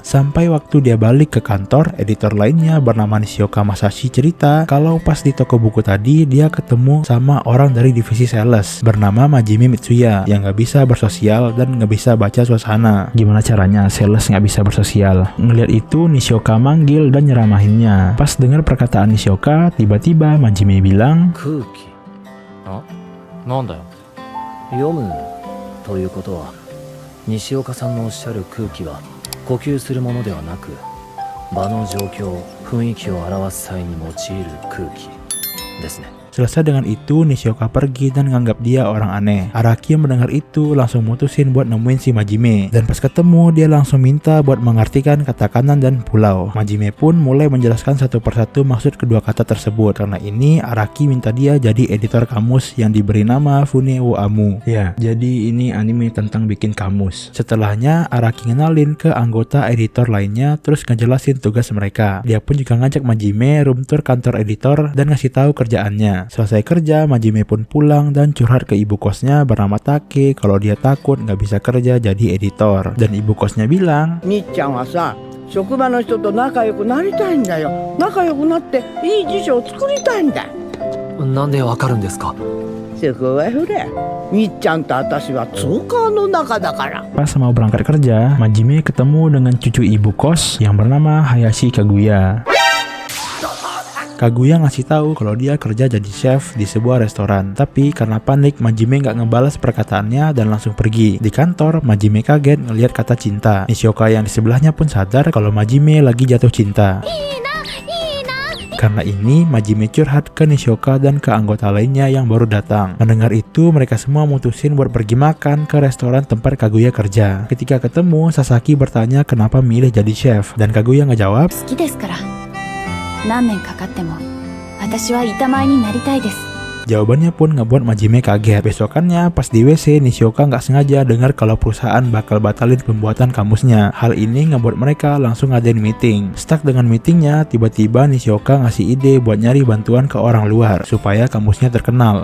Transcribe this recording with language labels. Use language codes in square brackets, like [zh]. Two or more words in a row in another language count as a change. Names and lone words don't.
[id] Sampai waktu dia balik ke kantor, editor lainnya bernama Nishioka Masashi cerita kalau pas di toko buku tadi dia ketemu sama orang dari divisi sales bernama Majime Mitsuya yang nggak bisa bersosial dan nggak bisa baca suasana. Gimana caranya sales nggak bisa bersosial? Ngeliat itu Nishioka manggil dan nyeramahinnya. Pas dengar perkataan Nishioka, tiba-tiba Majime bilang, [ja] "空気。あ？なんだ？読むということは、西岡さんのおっしゃる空気は呼吸するものではなく、場の状況、雰囲気を表す際に用いる空気ですね." [id] Selesai dengan itu, Nishioka pergi dan nganggap dia orang aneh. Araki yang mendengar itu langsung mutusin buat nemuin si Majime. Dan pas ketemu, dia langsung minta buat mengartikan kata kanan dan pulau. Majime pun mulai menjelaskan satu persatu maksud kedua kata tersebut. Karena ini, Araki minta dia jadi editor kamus yang diberi nama Fune wo Amu. Ya, jadi ini anime tentang bikin kamus. Setelahnya, Araki ngenalin ke anggota editor lainnya, terus ngejelasin tugas mereka. Dia pun juga ngajak Majime [en] room tour [id] kantor editor dan ngasih tahu kerjaannya. Selesai kerja, Majime pun pulang dan curhat ke ibu kosnya bernama Take kalau dia takut nggak bisa kerja jadi editor. Dan ibu kosnya bilang, [ja] "みっちゃんはさ, 職場の人と仲良くなりたいんだよ。仲良くなっていい辞書を作りたいんだ。なんでわかるんですか?" そこはほら、みっちゃんと私は通貨の中だから。 [id] pas mau berangkat kerja, Majime ketemu dengan cucu ibu kos yang bernama Hayashi Kaguya. Kaguya ngasih tahu kalau dia kerja jadi chef di sebuah restoran. Tapi karena panik, Majime nggak ngebalas perkataannya dan langsung pergi. Di kantor, Majime kaget ngelihat kata cinta. Nishioka yang di sebelahnya pun sadar kalau Majime lagi jatuh cinta. Karena ini, Majime curhat ke Nishioka dan ke anggota lainnya yang baru datang. Mendengar itu, mereka semua mutusin buat pergi makan ke restoran tempat Kaguya kerja. Ketika ketemu, Sasaki bertanya kenapa milih jadi chef. Dan Kaguya ngejawab, [ja] 好きですから。何年かかっても私は板前になりたいです。 [id] Jawabannya pun ngebuat Majime kaget. Besokannya pas di WC, Nishioka nggak sengaja dengar kalau perusahaan bakal batalin pembuatan kamusnya. Hal ini ngebuat mereka langsung ngadain meeting. Stuck dengan meetingnya, tiba-tiba Nishioka ngasih ide buat nyari bantuan ke orang luar supaya kamusnya terkenal.